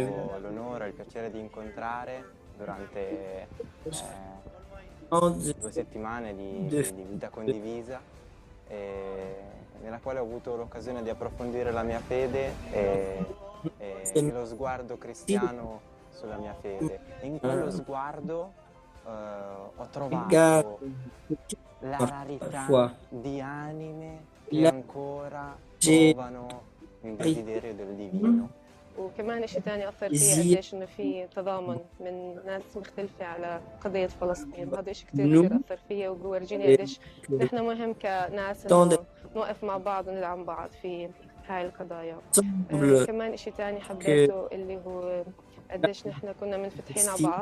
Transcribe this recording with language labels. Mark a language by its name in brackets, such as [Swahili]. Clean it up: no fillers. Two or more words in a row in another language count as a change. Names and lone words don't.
[Italian] avuto l'onore e il piacere di incontrare durante 2 settimane di vita condivisa, nella quale ho avuto l'occasione di approfondire la mia fede e lo sguardo cristiano sulla mia fede. In quello sguardo ho trovato la rarità di anime che ancora provano il desiderio del divino. [Arabic] وكمان إشي تاني أثر فيها قديش إنه في تضامن من ناس مختلفة على قضية فلسطين، هذا إشي كتير كتير أثر فيا وبورجيني قديش نحن مهم كناس إنه نوقف مع بعض وندعم بعض في هاي القضايا. كمان إشي تاني حبيته اللي هو قديش نحن كنا منفتحين على بعض.